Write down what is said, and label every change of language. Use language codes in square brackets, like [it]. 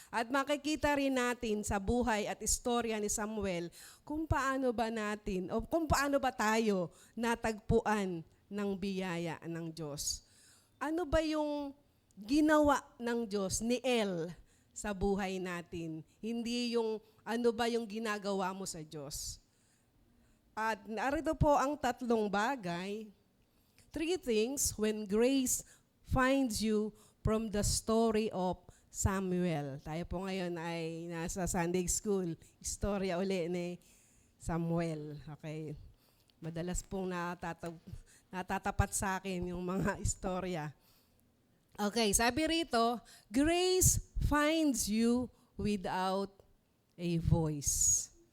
[tl] At makikita rin natin sa buhay at istorya ni Samuel kung paano ba tayo natagpuan ng biyaya ng Diyos. Ano ba yung ginawa ng Diyos ni El sa buhay natin? Hindi yung ano ba yung ginagawa mo sa Diyos. At narito po ang tatlong bagay. [en] 3 things when grace finds you from the story of Samuel. [tl] Tayo po ngayon ay nasa Sunday School. Istorya uli ni Samuel. Okay. Madalas pong natatapat sa akin yung mga istorya. [en] Okay, [tl] sabi rito, [en] grace finds you without a voice.